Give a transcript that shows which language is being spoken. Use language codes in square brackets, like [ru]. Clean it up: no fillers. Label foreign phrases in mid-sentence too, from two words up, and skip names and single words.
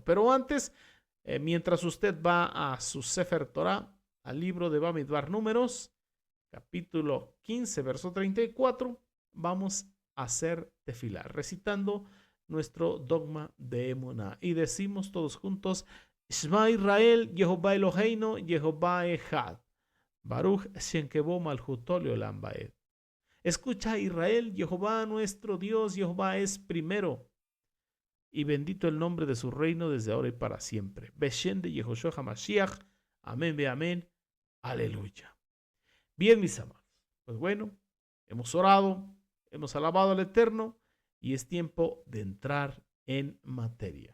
[es] Pero antes, mientras usted va a su [he] ספר תורה, [es] al libro de Bamidbar Números, capítulo 15, verso 34, vamos a hacer tefilá, recitando nuestro dogma de Emuná. Y decimos todos juntos, [he] שמע ישראל יהוה אלהינו יהוה אחד ברוך שם כבוד מלכותו לעולם ועד. [es] Escucha Israel, Jehová nuestro Dios, Jehová es primero, y bendito el nombre de su reino desde ahora y para siempre. Beshem de Yehoshua HaMashiach, [he] אמן ואמן, [es] aleluya. Bien, mis amados, pues bueno, hemos orado, hemos alabado al Eterno, y es tiempo de entrar en materia.